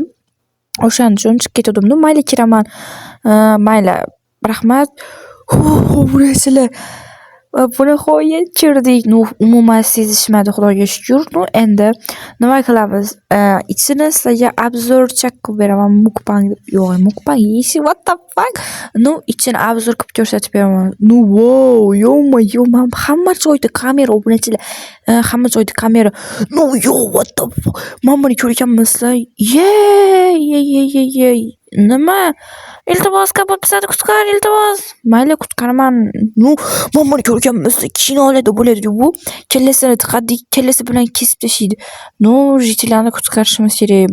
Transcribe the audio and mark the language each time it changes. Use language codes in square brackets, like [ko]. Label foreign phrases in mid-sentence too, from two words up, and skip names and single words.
[uz] O'shaning uchun chiqib ketdim. No, mayli kiraman. Mayli. Rahmat. Obunachilar. Buni qo'yib kirdik. No, umuman sezishmadi, xudoga shukr. No, endi nima qilamiz? Ichini sizlarga obzor qilib beraman. [en] Mukbang. What the fuck? [uz] No, ichini obzor qilib ko'rsatib beraman. No, wow, yo'q-mayo, men hamma joyda kamera, obunachilar. Hamma joyda kamera. [en] No, what the fuck? [uz] Men buni ko'rganmisizlar? Nima? Iltimos, Kompot bizani qutqar, iltimos. Mayli, qutqaraman. No, men buni ko'rganmisizlar? Kinolarda bo'ladi bu. Kellasini tiqadik, kellasi bilan kesib tashlaydi. No, jitilarni qutqarishimiz kerak.